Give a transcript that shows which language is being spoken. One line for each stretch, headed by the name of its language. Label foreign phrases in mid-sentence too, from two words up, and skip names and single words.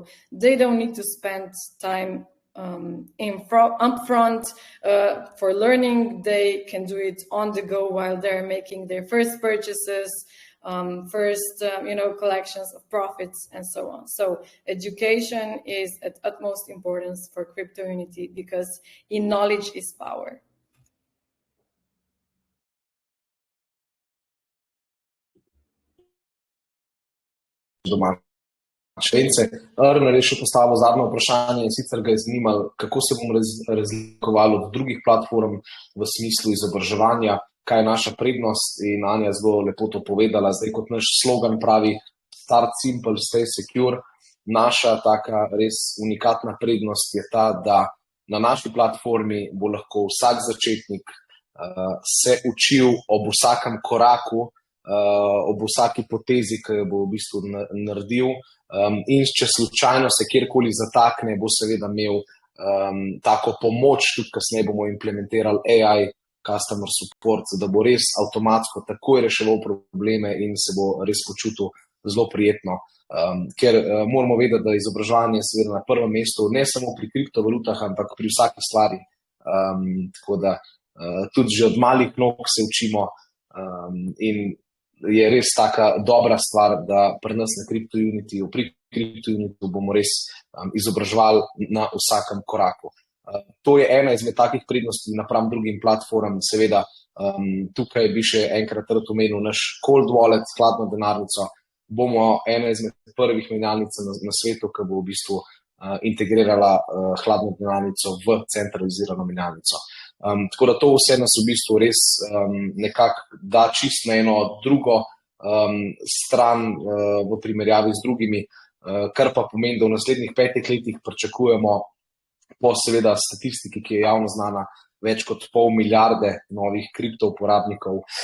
English: They don't need to spend time upfront for learning. They can do it on the go while they're making their first purchases, collections of profits and so on. So education is at utmost importance for CryptoUnity because in knowledge is power.
Slovenian: Erner je še postavil zadnje vprašanje in sicer ga je zanimalo, kako se bomo razlikovali od drugih platform v smislu izobraževanja, kaj je naša prednost, in Anja zelo lepo to povedala. Zdaj, kot naš slogan pravi,
English: start simple, stay secure.
Slovenian: Naša taka res unikatna prednost je ta, da na naši platformi bo lahko vsak začetnik se učil ob vsakem koraku, ob vsaki potezi, ki jo bo v bistvu naredil, in če slučajno se kjerkoli zatakne, bo seveda imel tako pomoč, tudi kasneje bomo implementirali AI,
English: customer support,
Slovenian: da bo res avtomatsko takoj reševal probleme in se bo res počutil zelo prijetno. Ker moramo vedeti, da je izobraževanje seveda na prvem mestu, ne samo pri kriptovalutah, ampak pri vsaki stvari. Tako da tudi že od malih nog se učimo in je res taka dobra stvar, da pri nas na pri CryptoUnity bomo res izobraževali na vsakem koraku. To je ena izmed takih prednosti napram drugim platformam. Seveda, tukaj bi še enkrat rad omenil naš
English: cold wallet,
Slovenian: hladno denarnico. Bomo ena izmed prvih menjalnic na svetu, ki bo v bistvu integrirala hladno denarnico v centralizirano menjalnico. Tako da to vse nas v bistvu res nekako da čist na eno drugo stran v primerjavi z drugimi, kar pa pomeni, da v naslednjih 5 letih pričakujemo po seveda statistiki, ki je javno znana, več kot 0,5 milijarde novih kripto uporabnikov.